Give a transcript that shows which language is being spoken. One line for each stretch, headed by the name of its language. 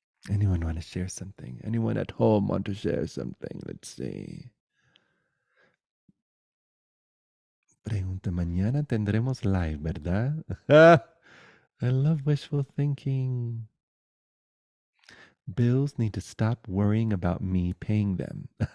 English: Anyone want to share something? Anyone at home want to share something? Let's see.
Spanish: Pregunta, mañana tendremos live, ¿verdad?
English: I love wishful thinking. Bills need to stop worrying about me paying them.